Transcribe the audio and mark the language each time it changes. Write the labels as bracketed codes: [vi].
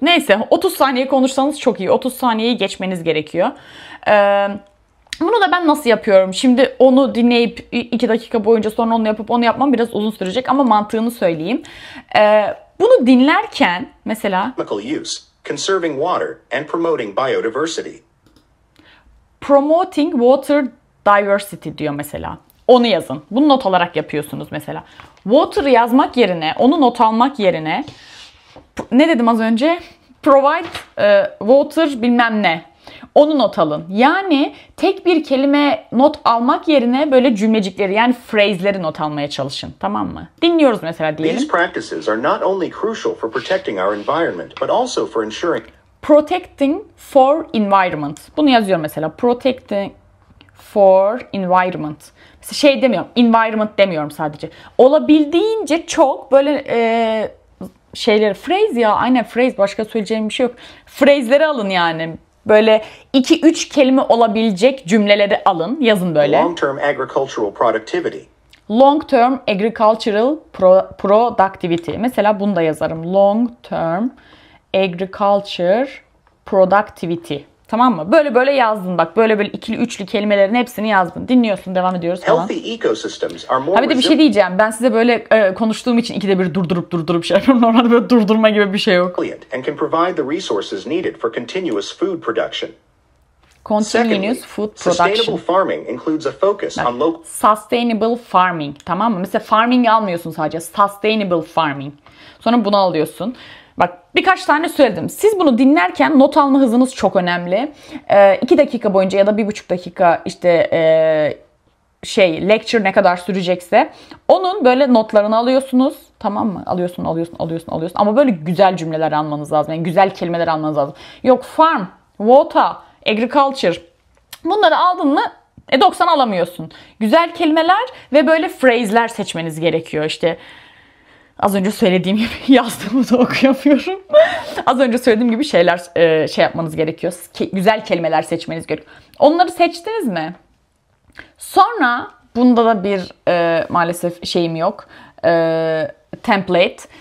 [tr] Neyse 30 saniye konuşsanız çok iyi. 30 saniyeyi geçmeniz gerekiyor. Bunu da ben nasıl yapıyorum? Şimdi onu dinleyip 2 dakika boyunca sonra onu yapıp onu yapmam biraz uzun sürecek ama mantığını söyleyeyim. Bunu dinlerken mesela [en] Use, conserving water and promoting biodiversity. Promoting water diversity [tr] diyor mesela. Onu yazın. Bunu not alarak yapıyorsunuz mesela. Water yazmak yerine, onu not almak yerine ne dedim az önce? [en] Provide water [tr] bilmem ne. Onu not alın. Yani tek bir kelime not almak yerine böyle cümlecikleri, yani phrase'leri not almaya çalışın. Tamam mı? Dinliyoruz mesela diyelim. [en] These practices are not only crucial for protecting our environment, but also for ensuring Protecting for environment. [tr] Bunu yazıyorum mesela. [en] Protecting for environment. [tr] Mesela şey demiyorum. Environment demiyorum sadece. Olabildiğince çok böyle şeyleri, phrase ya. Aynen phrase. Başka söyleyeceğim bir şey yok. Phrase'leri alın yani. Böyle 2-3 kelime olabilecek cümleleri alın. Yazın böyle. [en] long-term agricultural productivity. Long term agricultural productivity. [tr] Mesela bunu da yazarım. [en] Long term agriculture productivity. [tr] Tamam mı? Böyle yazdın bak. Böyle ikili üçlü kelimelerin hepsini yazdın. Dinliyorsun, devam ediyoruz falan. [en] Healthy ecosystems are more [tr] Ha bir de bir şey diyeceğim. Ben size böyle konuştuğum için ikide bir durdurup şey yapıyorum. Normalde böyle durdurma gibi bir şey yok. [en] and can provide the resources needed for continuous food production. Continuous food Sustainable production. farming includes a focus on local Sustainable farming. [tr] Tamam mı? Mesela farming almıyorsun sadece. Sustainable farming. Sonra bunu alıyorsun. Bak birkaç tane söyledim. Siz bunu dinlerken not alma hızınız çok önemli. 2 dakika boyunca ya da 1,5 dakika işte lecture ne kadar sürecekse onun böyle notlarını alıyorsunuz. Tamam mı? Alıyorsun. Ama böyle güzel cümleler almanız lazım. Yani güzel kelimeler almanız lazım. Yok farm, water, agriculture. Bunları aldın mı 90 alamıyorsun. Güzel kelimeler ve böyle phrase'ler seçmeniz gerekiyor. İşte az önce söylediğim gibi yazdığımı da okuyamıyorum. Az önce söylediğim gibi şeyler şey yapmanız gerekiyor. Güzel kelimeler seçmeniz gerekiyor. Onları seçtiniz mi? Sonra bunda da bir maalesef şeyim yok. Template.